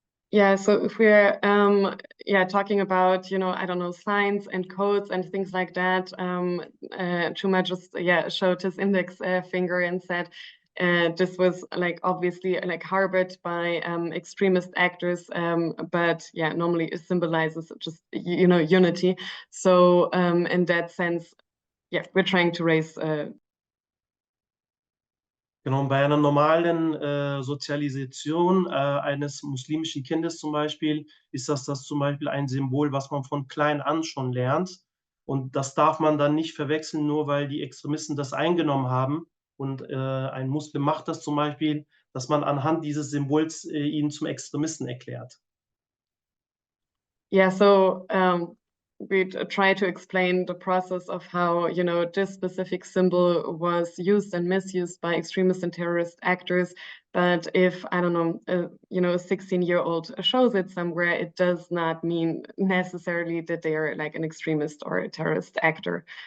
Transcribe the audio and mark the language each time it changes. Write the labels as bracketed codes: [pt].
[en] Yeah, so if we're talking about, I don't know, signs and codes and things like that, Cuma just showed his index finger and said this was obviously harbored by extremist actors, but normally it symbolizes just unity. So in that sense, we're trying to raise [de] Genau, bei einer normalen Sozialisation eines muslimischen Kindes zum Beispiel ist das zum Beispiel ein Symbol, was man von klein an schon lernt. Und das darf man dann nicht verwechseln, nur weil die Extremisten das eingenommen haben. Und ein Muslim macht das zum Beispiel, dass man anhand dieses Symbols ihn zum Extremisten erklärt. [en] Yeah, so we try to explain the process of how, this specific symbol was used and misused by extremist and terrorist actors. But if, I don't know, a 16-year-old shows it somewhere, it does not mean necessarily that they are an extremist or a terrorist actor.